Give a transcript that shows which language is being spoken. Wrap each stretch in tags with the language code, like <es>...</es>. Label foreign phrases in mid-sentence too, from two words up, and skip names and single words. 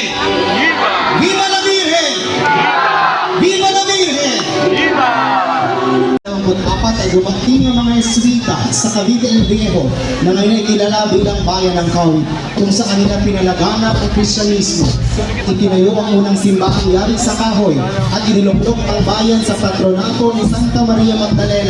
<es>Viva la Virgen! Viva la Virgen! ¡Viva!</es> <tl>Ang 4 ay dumating ang mga Jesuita sa Cavite el Viejo na ngayon ay kilala bilang bayan ng Kawit, kung sa kanila pinalaganap ang Kristyanismo. Itinayo ang unang simbahang yari sa kahoy at iniluktok ang bayan sa patronato ni Santa Maria Magdalena.</tl>